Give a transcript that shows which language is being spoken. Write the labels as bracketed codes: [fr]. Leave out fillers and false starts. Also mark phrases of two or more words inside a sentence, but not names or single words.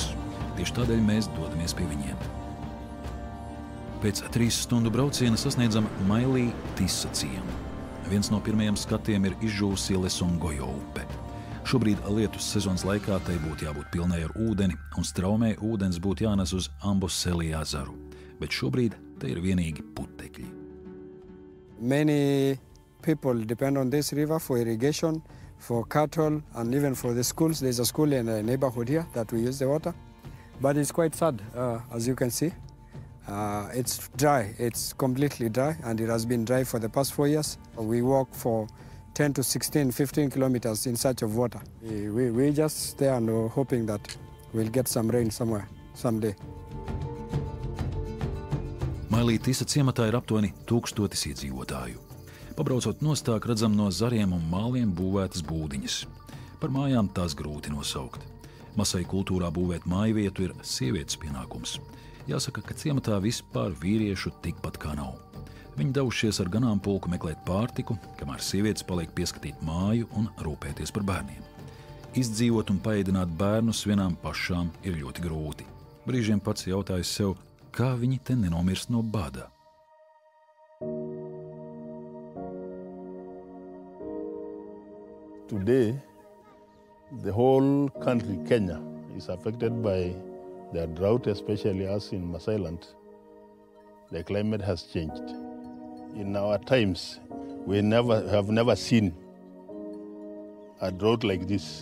[lv] Tieši tādēļ mēs dodamies pie viņiem. Pēc 3 stundu brauciena sasniedzam Mailī Tisa ciemu. Viens no pirmajiem skatiem ir izžūvusi Lesongojo upe. Šobrīd lietus sezonas laikā tai būtu jābūt pilnai ar ūdeni, un straumē ūdens būtu jānes uz Amboseli ezeru. Bet šobrīd te ir vienīgi putekļi. [en] Many people depend on this river for irrigation, for cattle, and even for the schools. There's a school in a neighborhood here that we use the water. But it's quite sad, as you can see. It's dry. It's completely dry, and it has been dry for the past 4 years. We walk for 10 to 16, 15 kilometers in search of water. We just there and hoping that we'll get some rain somewhere, someday. [lv] Mailī Tisa ciematā ir aptuveni 1000 iedzīvotāju. Pabraucot nostāk, redzam no zariem un māliem būvētas būdiņas. Par mājām tās grūti nosaukt. Masai kultūrā būvēt mājvietu ir sievietes pienākums. Jāsaka, ka ciematā vispār vīriešu tikpat kā nav. Viņi devušies ar ganāmpulku meklēt pārtiku, kamēr sievietes paliek pieskatīt māju un rūpēties par bērniem. Izdzīvot un paēdināt bērnus vienām pašām ir ļoti grūti. Brīžiem pats jautājas sev, kā viņi te nenomirst no bada. [en] Today, the whole country, Kenya, is affected by the drought, especially us in Masailand. The climate has changed. In our times, we have never seen a drought like this.